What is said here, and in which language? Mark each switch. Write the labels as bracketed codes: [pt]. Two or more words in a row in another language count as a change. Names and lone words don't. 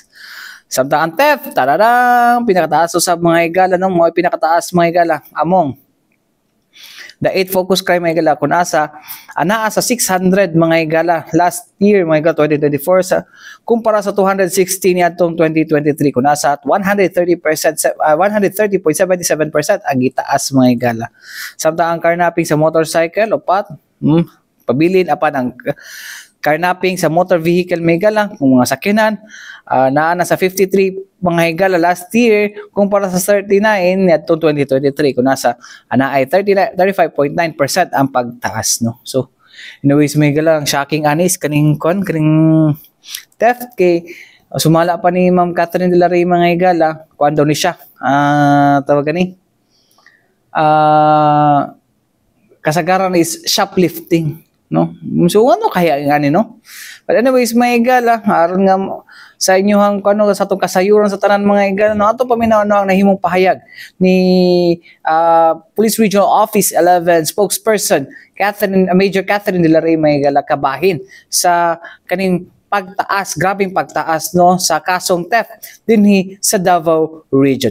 [ceb] Samtang ang theft, tararang pinakataas sa mga higala, no, mga pinakataas mga higala [en] among the 8 focus crime [ceb] mga higala kung asa anaa sa 600 mga higala [en] last year [ceb] mga higala 2024 sa kumpara sa 216 niadtong 2023 kung asa at 130.77% ang gitaas mga higala. Samtang ang carnapping sa motorcycle upat pabilin apan ang carnapping sa motor vehicle may higala kung mga sakyanan naa na sa 53 mga higala [en] last year [ceb] kumpara sa 39 at 2023 kung nasa ay 35.9% ang pagtaas, no. So anyways may higala ang shocking anis kaning theft kay sumala pa ni Ma'am Catherine de la Rey mga higala kuan daw ni siya tawag gani kasagaran is shoplifting, no. So ano kaya ngani, no. [en] But anyways [ceb] mga higala aron nga sa inyohang kano sa atong kasayuran sa tanan mga higala, no, ato paminaw ang nahimong pahayag ni Police Regional Office 11 spokesperson Major Catherine de la Rey mga higala kabahin sa kaning pagtaas, grabing pagtaas, no, sa kasong theft dinhi sa Davao Region.